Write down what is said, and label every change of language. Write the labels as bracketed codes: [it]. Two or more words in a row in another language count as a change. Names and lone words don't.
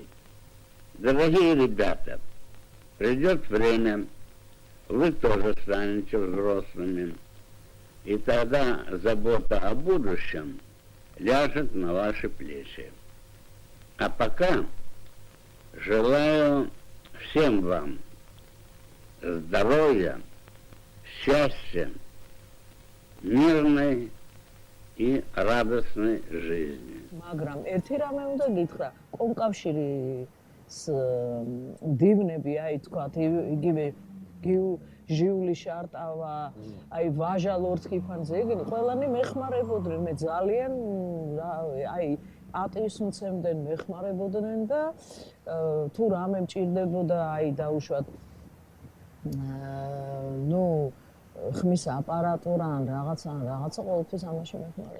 [ru] Дорогие ребята, придет время, вы тоже станете взрослыми, и тогда забота о будущем ляжет на ваши плечи. А пока желаю всем вам здоровья, счастья, мирной и радостной жизни. [ka] მაგრამ ერთი რამე უნდა გითხრა, კომკავშირის დივნები, აი თქვათ, იგივე ჟიული შარტავა, აი ვაჟა ლორთქიფანზე, ეგენი ყველანი მეხმარებოდნენ, მე ძალიან აი ატის მცემდნენ, მეხმარებოდნენ და თუ რამე მჭირდებოდა, აი დაუშვათ ნუ ხმის აპარატურა ან რაღაცა ყოველთვის ამაში მეხმარებოდა.